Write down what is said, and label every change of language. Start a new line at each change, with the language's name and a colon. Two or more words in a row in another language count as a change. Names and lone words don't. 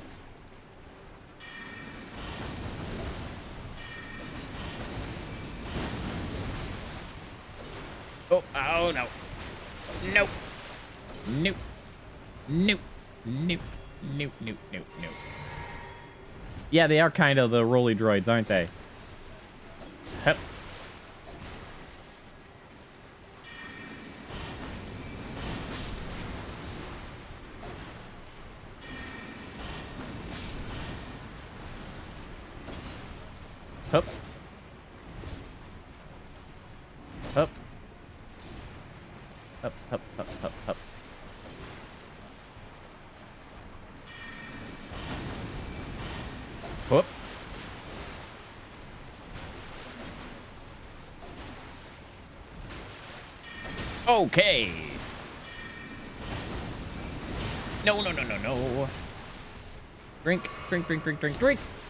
English: Oh no. Nope. Nope. Nope. Nope. Nope. Nope. Nope. Nope. Yeah, they are kind of the rolly droids, aren't they? Hup. Hup. Hup. Hup, hup, hup, hup, hup. Whoop. Okay. No, no, no, no, no. Drink, drink, drink, drink, drink, drink.